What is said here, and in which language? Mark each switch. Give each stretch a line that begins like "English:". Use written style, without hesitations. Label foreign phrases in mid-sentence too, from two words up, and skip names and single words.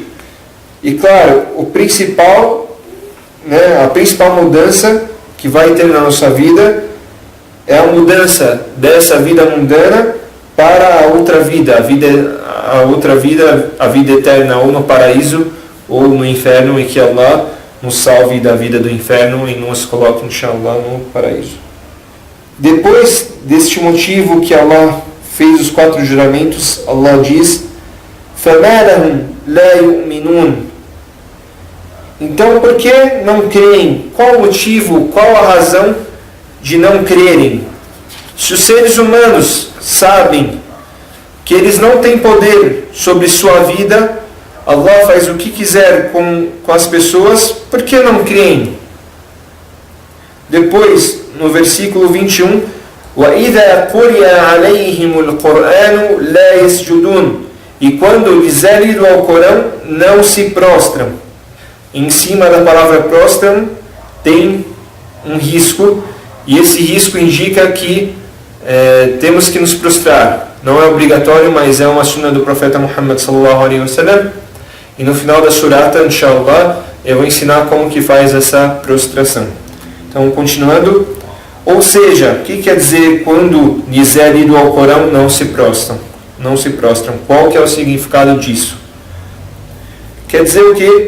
Portuguese: E claro, a principal mudança que vai ter na nossa vida é a mudança dessa vida mundana para a outra vida, a vida eterna, ou no paraíso ou no inferno, e que Allah nos salve da vida do inferno e nos coloque, inshallah, no paraíso. Depois deste motivo que Allah fez os 4 juramentos, Allah diz:
Arabic: فَمَا لَهُمْ لَا يُؤْمِنُونَ.
Portuguese: Então, por que não creem? Qual o motivo, qual a razão de não crerem? Se os seres humanos sabem que eles não têm poder sobre sua vida, Allah faz o que quiser com as pessoas, por que não creem? Depois, no versículo 21,
Arabic: وَإِذَا قُرِئَ عَلَيْهِمُ الْقُرْآنُ لَا يَسْجُدُونَ.
Portuguese: E quando lhes é lido ao Corão, não se prostram. Em cima da palavra prostram tem um risco, e esse risco indica que temos que nos prostrar. Não é obrigatório, mas é uma sunna do profeta Muhammad
Arabic: صلى الله عليه وسلم.
Portuguese: E no final da surata, inshallah, eu vou ensinar como que faz essa prostração. Então, continuando. Ou seja, o que quer dizer quando lhes é lido ao Corão, não se prostram? Não se prostram. Qual que é o significado disso? Quer dizer o quê?